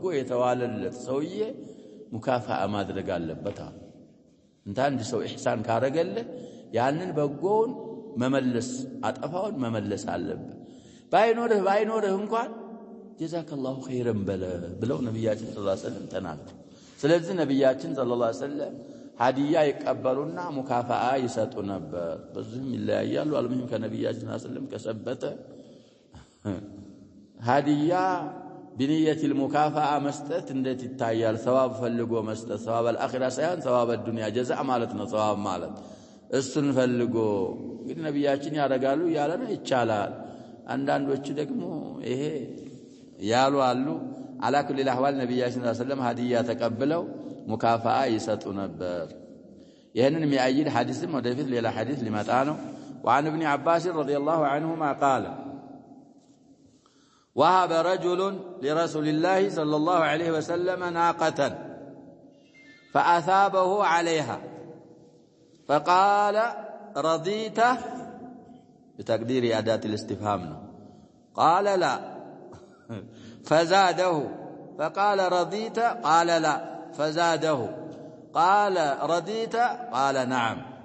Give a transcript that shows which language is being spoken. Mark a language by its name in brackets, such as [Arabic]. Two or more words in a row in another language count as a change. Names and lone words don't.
[Amharic] የተዋለለት ሰውዬ ሙካፋአ ማድረግ አለበት እንታ አንድ ሰው ኢህሳን ካረገለ ያንን በጎውን መመለስ አጠፋውን መመለስ አለበት ባይኖርህ እንኳን [Arabic] جزاك الله خيرا [Amharic] ብለው ነብያችን [Arabic] صلى الله عليه وسلم [Amharic] ተናገሩ ስለዚህ ነብያችን [Arabic] صلى الله عليه وسلم [Amharic] ሀዲያ ይቀበሉና ሙካፋአ ይሰጡ ነበር በዚህም ይለያያሉ አልሙሂም ከነብያችን [Arabic] صلى الله عليه وسلم [Amharic] ከሰበተ ሀዲያ [Arabic] بنيه المكافاه [Amharic] መስጠት እንዴት ይታያል ثواب ፈልጎ መስጠት [Arabic] ثواب الاخره [Amharic] ሳይሆን [Arabic] ثواب الدنيا جزاء [Amharic] ማለት ነው ثواب ማለት እሱን ፈልጎ እንግዲህ ነብያችን ያረጋሉ ያለ ነው ይቻላል አንዳንዶቹ ደግሞ ይሄ ያሉ አሉ [Arabic] على كل الاحوال [Amharic] ነብያችን [Arabic] صلى الله عليه وسلم [Amharic] ሀዲያ ተቀብለው ሙካፋአ ይሰጡ ነበር ይሄንን የሚያይድ ሐዲስም ወደፊት ሌላ ሐዲስ ሊመጣ ነው [Arabic] وعن ابن عباس رضي الله عنهما قال وهب رجل لرسول الله صلى الله عليه وسلم ناقة فأثابه عليها فقال رضيت بتقدير أداة الاستفهام قال لا فزاده فقال رضيت قال لا فزاده قال رضيت قال نعم